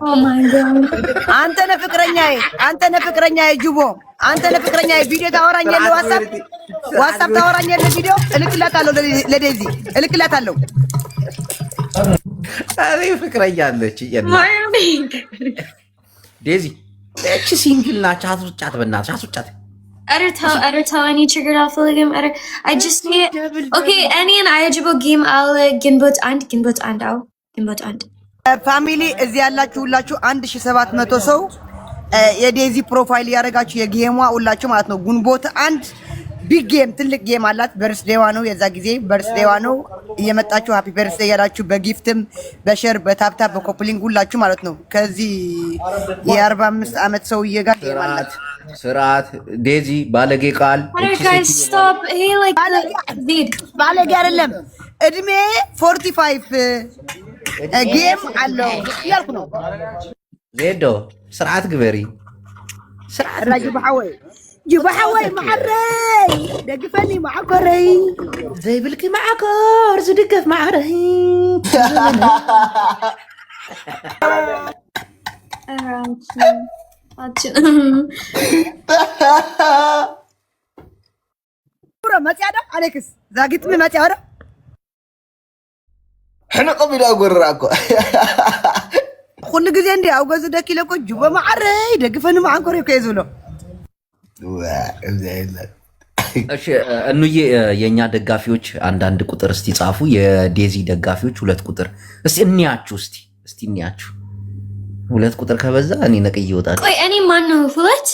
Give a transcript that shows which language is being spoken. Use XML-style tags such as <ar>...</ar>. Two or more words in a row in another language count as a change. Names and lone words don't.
<am>አንተ ነህ ፍቅረኛዬ ጅቦ አንተ ነህ ፍቅረኛዬ። ቪዲዮ ታወራኛለህ፣ ዋትስአፕ ታወራኛለህ። ቪዲዮ እልክላታለሁ፣ ለዴዚ እልክላታለሁ። እኔ ፍቅረኛ አለች ዴዚ። እቺ ሲንግል ናች። አስወጫት፣ በእናትሽ አስወጫት። ኧረ ተው እኔ ችግር አልፈልግም።</am> <en>I just need okay</en> <am>እኔን አያጅቦ ጌም አለ ግንቦት አንድ አዎ ግንቦት አንድ ፋሚሊ እዚህ ያላችሁ ሁላችሁ 1700 ሰው የዴዚ ፕሮፋይል ያደረጋችሁ የጌሟ ሁላችሁ ማለት ነው። ግንቦት አንድ</am> <en>big game</en> <am>ትልቅ ጌም አላት። በርዝዴዋ ነው፣ የዛ ጊዜ በርዝዴዋ ነው። እየመጣችሁ</am> <en>happy birthday</en> <am>ያላችሁ በጊፍትም በሸር በታፕታፕ በኮፕሊንግ ሁላችሁ ማለት ነው። ከዚህ የ45 ዓመት ሰውዬ ጋር ጌም አላት። ስርዓት ዴዚ ባለጌ ቃል ባለጌ አይደለም። እድሜ 45 ጌም አለው ያልኩ ነው።</am> <ti>ዜዶ ስርዓት ግበሪ። ስርዓት ጅባሐወይ ማዕረይ ደግፈኒ ማዕኮረይ ዘይብልኪ ማዕኮር ዝድገፍ ማዕረይ መጽያዳ አሌክስ ዛግጥሚ መጽያዳ ሕነቆም ኢሉ ኣጎርራ እኮ ኩሉ ግዜ እንዲ ኣብ ገዙ ደኪለ እኮ ጅቦ ማዕረይ ደግፈኒ ማዕኮረይ እኮ የዝብሎ</ti> <am>እሺ እንዬ የኛ ደጋፊዎች አንዳንድ ቁጥር እስቲ ጻፉ። የዴዚ ደጋፊዎች 2 ቁጥር እስቲ እንያችሁ። እስቲ እንያችሁ። 2 ቁጥር ከበዛ እኔ ነቅዬ ይወጣል። ቆይ እኔ ማን ነው 2?</am>